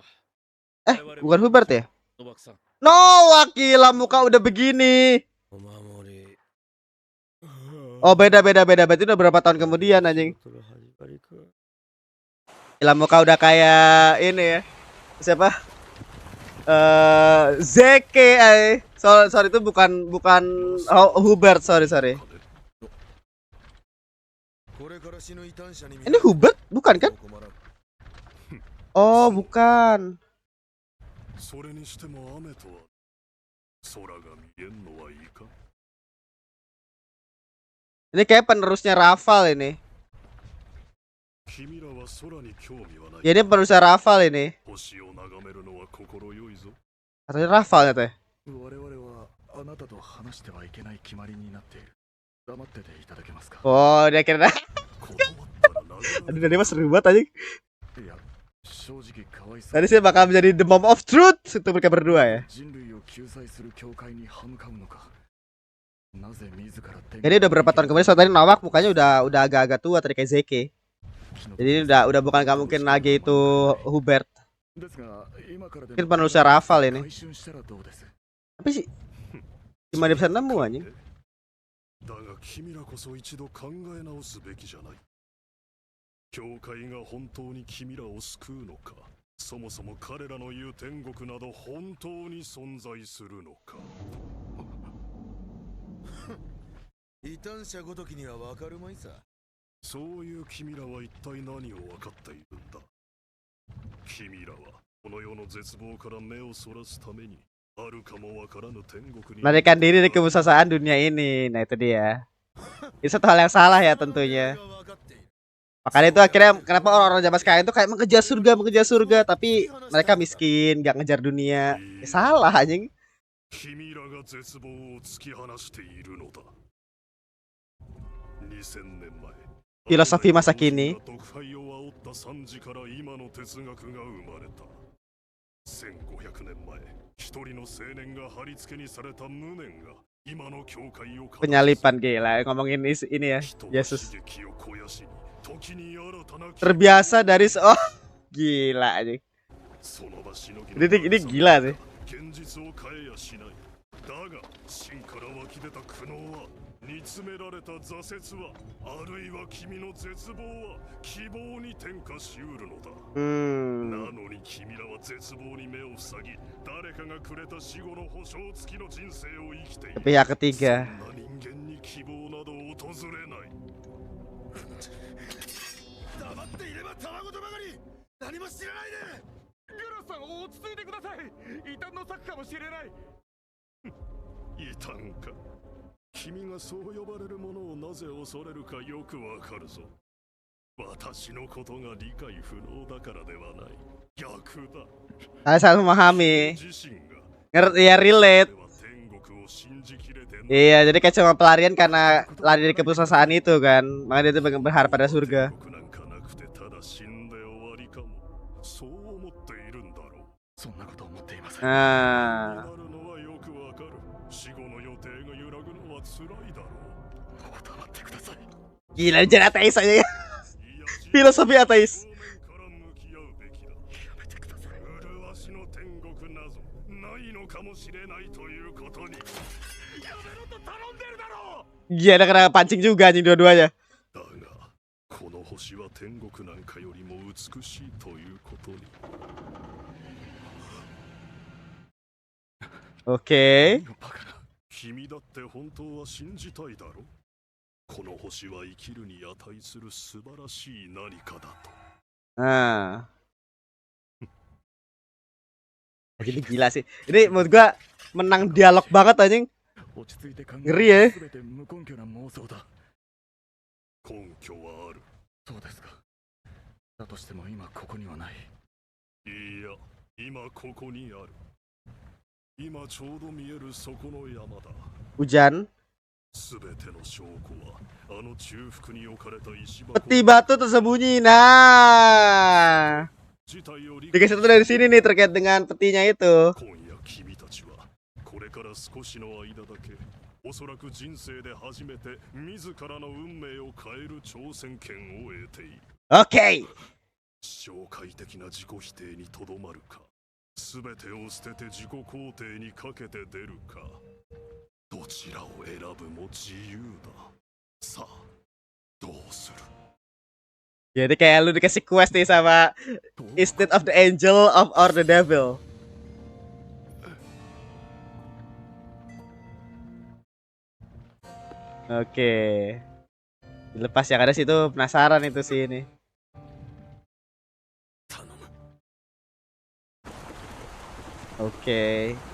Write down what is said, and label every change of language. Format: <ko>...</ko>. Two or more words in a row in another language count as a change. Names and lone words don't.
<id>Bukan Hubert ya?</id> <ja>ノバクさん。</ja> <id>No, gila muka udah begini.</id> <ja>お守り。</ja> <id>Oh, beda. Berarti udah berapa tahun kemudian anjing. Ilamuka udah kayak ini ya. Siapa? Zeke sorry itu bukan Hubert, sorry. Ini Hubert bukan kan? Oh, bukan.</id> <ja>それにしても雨とは空が見えんのはいいか</ja> <id>Ini kayak penerusnya Rafal ini.</id> <ja>君らは空に興味はない</ja> <id>Ya ini penerusnya Rafal ini.</id> <ja>星を眺めるのは心よいぞ</ja> <id>Katanya Rafal ya teh.</id> <ja>我々はあなたと話してはいけない決まりになっている黙ってていただけますか</ja> <id>Oh, dia kira</id> <ja>断ったら殴</ja> <id>Aduh,</id> <ja>られ</ja> <id>dari mas seru banget anjing.</id> <ja>るいや正直かわいそう</ja> <id>Tadi saya bakal menjadi</id> <en>the mom of truth</en> <id>untuk mereka berdua ya.</id> <ja>人類を救済する教会に歯向かうのかなぜ自ら</ja> <id>Ini udah berapa tahun kemudian, soalnya tadi Nawak mukanya udah agak-agak tua tadi kayak Zeke. Jadi udah bukan gak mungkin lagi itu Hubert. Mungkin penerusnya Rafal ini. Tapi sih gimana bisa nemu anjing?</id> <ja>だが君らこそ一度考え直すべきじゃない教会が本当に君らを救うのかそもそも彼らの言う天国など本当に存在するのか異端者ごときにはわかるまいさそういう君らは一体何を分かっているんだ君らはこの世の絶望から目をそらすためにあるかもわからぬ天国に</ja> <id>Melarikan diri dari kemusasaan dunia ini. Nah itu dia. Itu satu hal yang salah ya tentunya. Makanya itu akhirnya kenapa orang-orang zaman sekarang itu kayak mengejar surga, tapi mereka miskin, gak ngejar dunia. Ya, salah anjing.</id> <ja>君らが絶望を突き放しているのだ2000年前</ja> <id>Filosofi masa kini</id> <ja>毒肺を煽った惨事から今の哲学が生まれた1500年前一人の青年が貼り付けにされた無念が今の教会を</ja> <id>penyalipan gila ngomongin ini ya Yesus</id> <ja>悲劇を肥やしに時に新たな</ja> <id>terbiasa dari gila anjing</id> <ja>その場しのぎ</ja> <id>ini gila sih</id> <ja>現実を変えやしないだが真から湧き出た苦悩は煮詰められた挫折はあるいは君の絶望は希望に転化しうるのだなのに君らは絶望に目を塞ぎ誰かがくれた死後の保証付きの人生を生きている</ja> <id>pihak ketiga</id> <ja>そんな人間に希望など訪れない黙っていればたわごとばかり何も知らないでグラさん落ち着いてください異端の策かもしれない異端か君がそう呼ばれるものをなぜ恐れるかよくわかるぞ私のことが理解不能だからではない逆だ</ja> <id>saya sangat memahami</id> <ja>自身が</ja> <id>ngerti ya relate</id> <ja>天国を信じきれてない</ja> <id>iya jadi kayak cuma pelarian karena lari dari keputusasaan itu kan makanya dia tuh berharap pada surga</id> <ja>天国なんかなくてただ死んで終わりかもそう思っているんだろうそんなこと思っていません</ja> <id>nah</id> <ja>なるのはよくわかる死後の予定が揺らぐのは辛いだろうもう黙ってください</ja> <id>gila jadi ateis aja ya filosofi ateis</id> <ja>正面から向き合うべきだやめてください麗しの天国なぞないのかもしれないということにやめろと頼んでるだろう</ja> <id>iya ada kena pancing juga anjing dua-duanya</id> <ja>だがこの星は天国なんかよりも美しいということに</ja> <id>oke</id> <ja>バカな君だって本当は信じたいだろこの星は生きるに値する素晴らしい何かだと</ja> <id>nah ini gila sih ini menurut gua menang dialog banget anjing</id> <ja>落ち着いて考</ja> <id>ngeri ya</id> <ja>全て無根拠な妄想だ根拠はあるそうですかだとしても今ここにはないいや今ここにある今ちょうど見えるそこの山だ</ja> <id>hujan</id> <ja>全ての証拠はあの中腹に置かれた石箱</ja> <id>peti batu tersembunyi nah</id> <ja>自体を理</ja> <id>dikasih satu dari sini nih terkait dengan petinya itu</id> <ja>今夜君たちはこれから少しの間だけおそらく人生で初めて自らの運命を変える挑戦権を得ている</ja> <id>oke</id> <ja>紹介的な自己否定にとどまるか全てを捨てて自己肯定にかけて出るかどちらを選ぶも自由ださあどうする</ja> <id>Jadi kayak lu dikasih quest nih sama</id> <ja>どう</ja> <en>Instead of the angel of or the devil.</en> <id>Oke. Dilepas yang ada situ penasaran itu sih ini.</id> <ja>頼む</ja> <id>Oke.</id>